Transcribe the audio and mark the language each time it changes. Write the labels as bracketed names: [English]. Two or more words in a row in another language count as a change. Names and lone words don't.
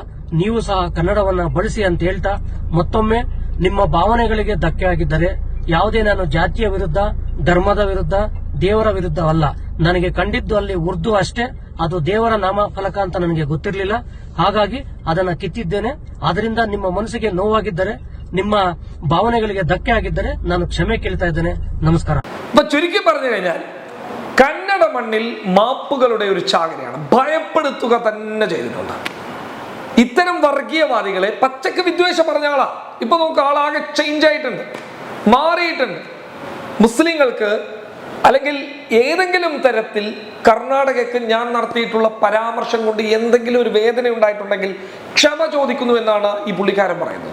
[Kannada] ನೀವು ಸಹ ಕನ್ನಡವನ್ನ ಬಳಸಿ ಅಂತ ಹೇಳ್ತಾ, ಮತ್ತೊಮ್ಮೆ ನಿಮ್ಮ ಭಾವನೆಗಳಿಗೆ ಧಕ್ಕೆ ಆಗಿದ್ದರೆ, ಯಾವುದೇ ನಾನು ಜಾತಿಯ ವಿರುದ್ಧ, ಧರ್ಮದ ವಿರುದ್ಧ, ದೇವರ ವಿರುದ್ಧವಲ್ಲ. ನನಗೆ ಕಂಡಿದ್ದು ಅಲ್ಲಿ ಉರ್ದು ಅಷ್ಟೇ, ಅದು ದೇವರ ನಾಮಫಲಕ ಅಂತ ನನಗೆ ಗೊತ್ತಿರಲಿಲ್ಲ. ಹಾಗಾಗಿ ಅದನ್ನ ಕಿತ್ತಿದ್ದೇನೆ. ಅದರಿಂದ ನಿಮ್ಮ ಮನಸ್ಸಿಗೆ ನೋವಾಗಿದ್ದರೆ, ನಿಮ್ಮ ഭാവനಗಳಿಗೆ ധಕ್ಕೆ ಆಗಿದ್ದರೆ ನಾನು ക്ഷമೆ ಕೇಳ್ತಾ ಇದ್ದೇನೆ. നമസ്ಕಾರ. [Malayalam] ചുരുക്കി പറഞ്ഞു കഴിഞ്ഞാൽ കന്നഡ മണ്ണിൽ മാപ്പുകളുടെ ഒരു ചാകരയാണ്. ഭയപ്പെടുത്തുക തന്നെ ചെയ്തിട്ടുണ്ട്. ഇത്തരം വർഗീയവാദികളെ പച്ചക്ക് വിദ്വേഷം പറഞ്ഞ ആളാ. ഇപ്പൊ നമുക്ക് ആളാകെ ചേഞ്ച് ആയിട്ടുണ്ട്, മാറിയിട്ടുണ്ട്. മുസ്ലിങ്ങൾക്ക് അല്ലെങ്കിൽ ഏതെങ്കിലും തരത്തിൽ കർണാടകയ്ക്ക് ഞാൻ നടത്തിയിട്ടുള്ള പരാമർശം കൊണ്ട് എന്തെങ്കിലും ഒരു വേദന ഉണ്ടായിട്ടുണ്ടെങ്കിൽ ക്ഷമ ചോദിക്കുന്നു എന്നാണ് ഈ പുള്ളിക്കാരൻ പറയുന്നത്.